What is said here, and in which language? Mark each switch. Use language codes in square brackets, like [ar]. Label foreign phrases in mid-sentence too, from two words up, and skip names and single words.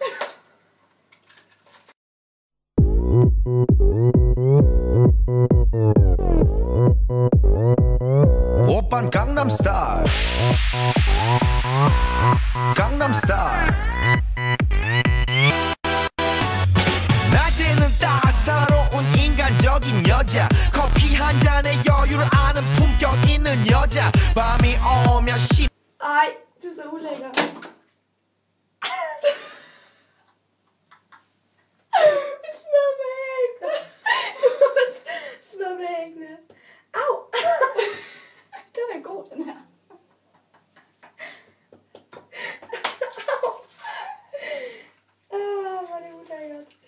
[ko] Oppan Gangnam Style. Gangnam Style. 낮에는 따사로운 인간적인 여자 커피 한 잔에 여유를 아는 품격 있는 여자 밤이 오면 [da] Ej, du er så ulækker. Vi smider med æggene. Smider med æggene. Au! Den er god, den her. Hvor er det ulækkert.